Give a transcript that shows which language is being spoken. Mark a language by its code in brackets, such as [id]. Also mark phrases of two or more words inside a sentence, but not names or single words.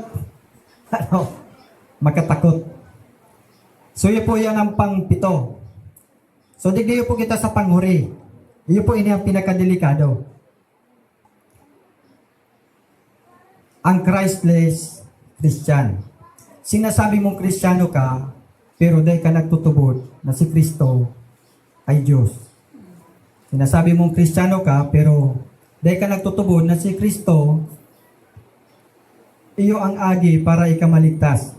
[bik] Ano? Makatakot. So, yun po yan ang pang-pito. So, digdiyo po kita sa panghuri. Yun po ini ang pinakadelikado. [en] Ang Christless Christian. [bik] Sinasabi mong Kristiyano ka, pero dahil ka nagtutubod na si Kristo ay Diyos. Sinasabi mong Kristiyano ka, pero dahil ka nagtutubod na si Kristo, iyo ang agi para ikamaligtas.